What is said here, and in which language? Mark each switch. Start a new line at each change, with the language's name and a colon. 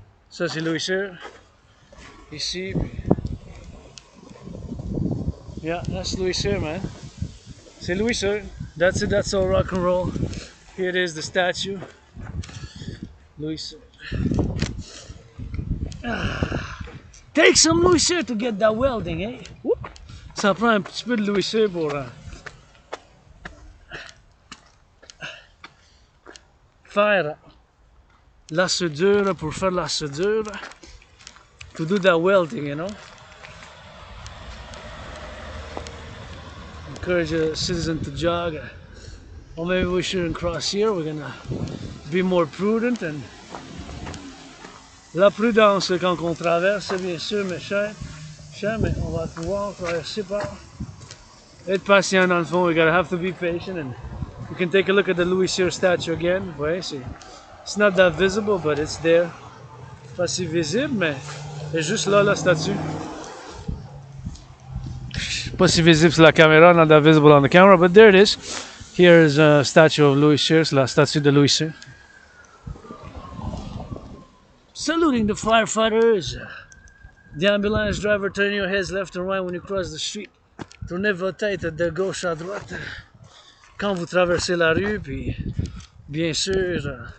French: Ça c'est Louis Cyr, ici, puis...
English: Yeah, that's Louis Cyr, man.
French: C'est Louis Cyr.
English: That's it, that's all rock and roll. Here it is, the statue. Louis Cyr. Take some Louis Cyr to get that welding, eh? Whoop.
French: Ça prend un petit peu de Louis Cyr pour faire la soudure, pour faire la soudure.
English: To do that welding, you know? Encourage a citizen to jog. Or maybe we shouldn't cross here. We're gonna be more prudent.
French: And la prudence quand on traverse, bien sûr, mes chers, mais on va pouvoir traverser par. Être patient dans le fond.
English: We gotta have to be patient. And you can take a look at the Louis Cyr statue again. Ouais, it's not that visible, but it's there.
French: Pas si visible, mais c'est juste là la statue. Pas si visible sur la caméra,
English: not that visible on the camera, but there it is. Here is a statue of Louis Cyr,
French: la statue de Louis Cyr.
English: Saluting the firefighters. The ambulance driver, turn your heads left and right when you cross the street.
French: Tournez votre tête de gauche à droite quand vous traversez la rue, puis bien sûr...